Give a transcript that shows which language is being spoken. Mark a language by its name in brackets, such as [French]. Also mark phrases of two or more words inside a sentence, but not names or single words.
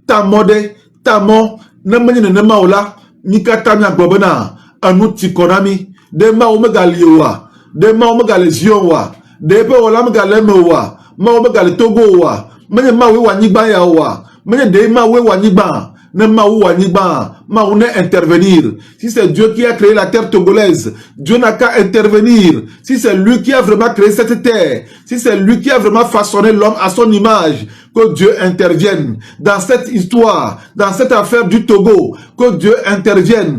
[Ewe] ta mo, ne menye ne maula, mikata mi aglobena, anuti konami, de mawu megali wa, de mawu megali zion wa, de pe wala megali mewa, mawu megali Togo wa, menye mawu wa nyigba ya wa, menye de mawu wa nyigba, ne mawu wa nyigba, mawu ne intervenir. [French] Si c'est Dieu qui a créé la terre togolaise, Dieu n'a qu'à intervenir. Si c'est lui qui a vraiment créé cette terre, si c'est lui qui a vraiment façonné l'homme à son image, que Dieu intervienne dans cette histoire, dans cette affaire du Togo, que Dieu intervienne.